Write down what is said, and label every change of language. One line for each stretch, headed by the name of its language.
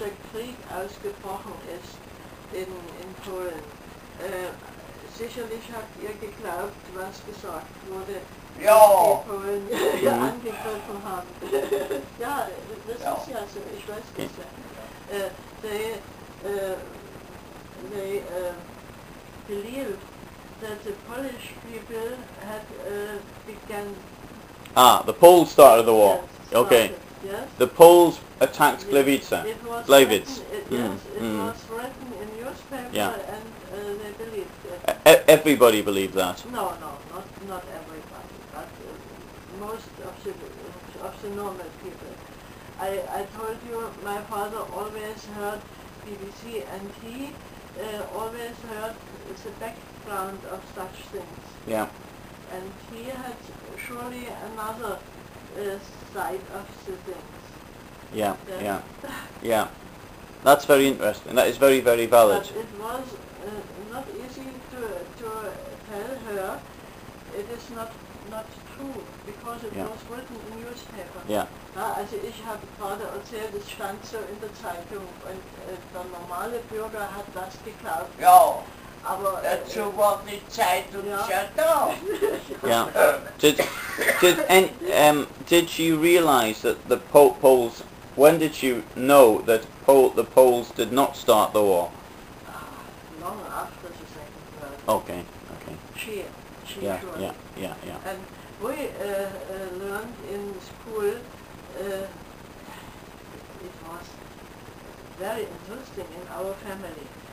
German: Als der Krieg ausgebrochen ist in Polen, sicherlich habt ihr geglaubt, was gesagt wurde, Ja. die Polen angegriffen haben. Ja, das ist ja so, ich weiß das ja.
English: They believed that the Polish people had begun. The Poles started the war. Yes, Okay. started, yes. The Poles attacked Gliwice. It was Gliwice. written, it was written in newspaper, Yeah. and they believed it. Everybody believed that. No, not everybody, but most of the normal people. I told you my father always heard BBC, and he always heard the background of such things. Yeah. And he had surely another side of the things. Yeah. Yeah. That's very interesting. That is very, very valid. But it was not easy to tell her it is not true, because it was written in newspaper. Yeah.
German: Also ich habe gerade erzählt, es stand so in der Zeitung, und der normale Bürger hat das geglaubt. Ja, aber dazu war die Zeitung ja da.
English: Yeah. Did she realize that the Poles? When did she know that the Poles did not start the war? Long after the Second World. Okay. She Yeah. surely. Yeah. And we learned in school, it was very interesting in our family.